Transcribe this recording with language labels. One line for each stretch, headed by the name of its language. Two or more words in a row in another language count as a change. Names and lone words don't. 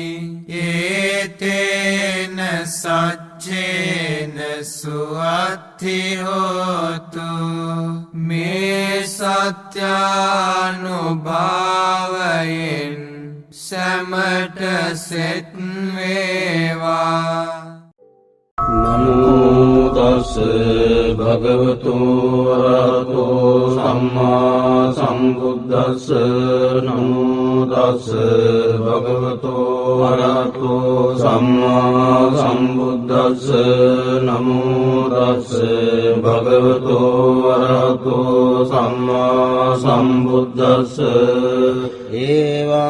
Pali: ඒතේන සච්චේන සුවත්ති හෝතු
Sinhala: මේ සත්‍යානුභාවයෙන් සැමට සෙත් වේවා
Pali: නමෝ තස් භගවතු වරහතෝ සම්මා සම්බුද්දස්ස නමෝ තස් භගවතු වරහතෝ සම්මා සම්බුද්දස්ස නමෝ තස් භගවතු වරහතෝ සම්මා සම්බුද්දස්ස එවං